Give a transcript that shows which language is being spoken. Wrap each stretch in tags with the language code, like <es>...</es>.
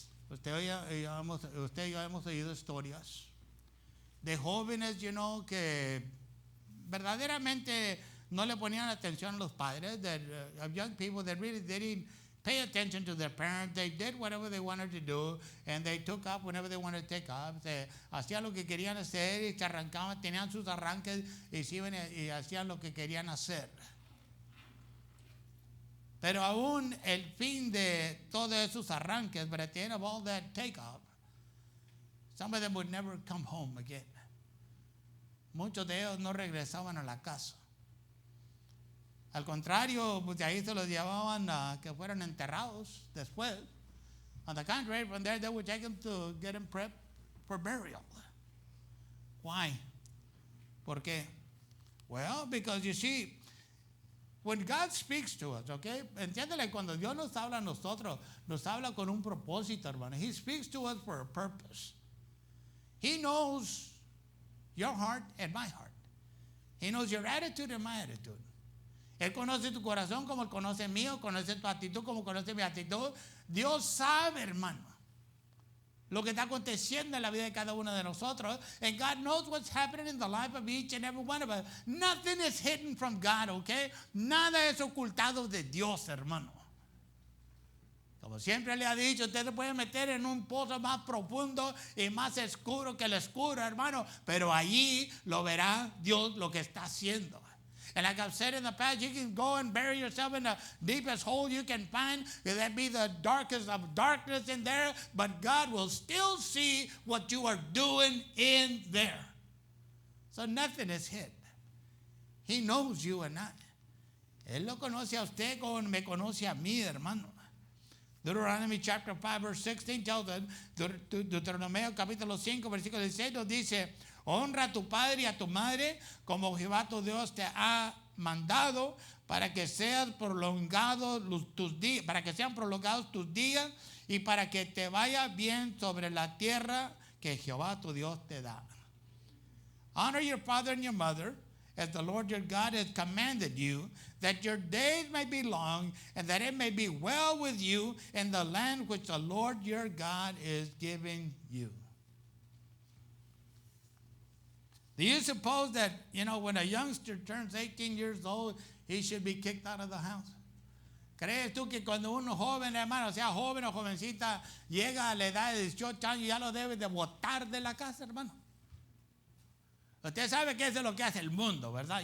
<es>Usted y yo hemos oído historias de jóvenes, que verdaderamente no le ponían atención a los padres,</es> <en>that of young people that really didn't pay attention to their parents. They did whatever they wanted to do, and they took up whenever they wanted to take up.</en> <es>Hacían lo que querían hacer y se arrancaban, tenían sus arranques y se iban y hacían lo que querían hacer. Pero aún el fin de todos esos arranques,</es> <en>but at the end of all that take up, some of them would never come home again.</en> <es>Muchos de ellos no regresaban a la casa. Al contrario, pues de ahí se los llevaban a que fueran enterrados después.</es> <en>On the contrary, from there they would take them to get them prepped for burial. Why?</en> <es>¿Por qué?</es> <en>Well, because you see, when God speaks to us, okay?</en> <es>Entiéndele, cuando Dios nos habla a nosotros, nos habla con un propósito, hermano.</es> <en>He speaks to us for a purpose. He knows your heart and my heart. He knows your attitude and my attitude.</en> <es>Él conoce tu corazón como Él conoce el mío, conoce tu actitud como conoce mi actitud. Dios sabe, hermano, lo que está aconteciendo en la vida de cada uno de nosotros.</es> <en>And God knows what's happening in the life of each and every one of us. Nothing is hidden from God, okay?</en> <es>Nada es ocultado de Dios, hermano. Como siempre le ha dicho, usted se puede meter en un pozo más profundo y más oscuro que el oscuro, hermano, pero allí lo verá Dios lo que está haciendo.</es> <en>And like I've said in the past, you can go and bury yourself in the deepest hole you can find. That be the darkest of darkness in there, but God will still see what you are doing in there. So nothing is hid. He knows you and I.</en> <es>Él lo conoce a usted como me conoce a mí, hermano.</es> <en>Deuteronomy chapter 5 verse 16 tells us,</en> <es>Deuteronomio capítulo 5 versículo 16 nos dice, honra a tu padre y a tu madre como Jehová tu Dios te ha mandado para que sean prolongados tus días, para que sean prolongados tus días y para que te vaya bien sobre la tierra que Jehová tu Dios te da.</es> <en>Honor your father and your mother as the Lord your God has commanded you, that your days may be long and that it may be well with you in the land which the Lord your God is giving you. Do you suppose that, when a youngster turns 18 years old, he should be kicked out of the house?</en> <es>¿Crees tú que cuando un joven, hermano, sea joven o jovencita, llega a la edad de 18 años, ya lo debe de botar de la casa, hermano? Usted sabe que eso es lo que hace el mundo, ¿verdad?</es>